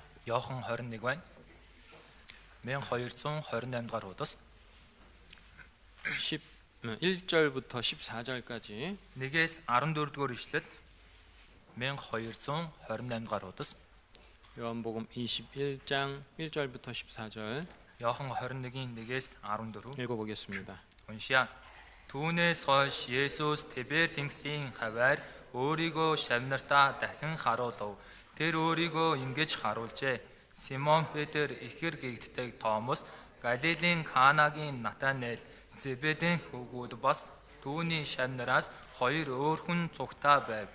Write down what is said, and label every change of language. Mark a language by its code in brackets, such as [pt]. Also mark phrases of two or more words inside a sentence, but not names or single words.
[mn] Иохан 21 байна. 1228 дугаар удас [ko] 1절부터 14절까지 [mn] 1-ээс 14 дугаар ишлэл 1228 дугаар удас [ko] 요한복음 21장 1절부터 14절 [mn] Иохан 21-ийн 1-ээс 14 [ko] 읽어보겠습니다. [mn] уншия. Түүнээс хойш Есүс Тибер тэнгисийн хаваар өөрийгөө шавнартаа дахин харуулв. Тэр өөрийгөө ингэж харуулжээ. Симон Петр ихэр гэгддэг Томос, Галилийн Канагийн Натанел, Зебедийн хөвгүүд бас түүний шавнараас хоёр өөр хүн цугтаа байв.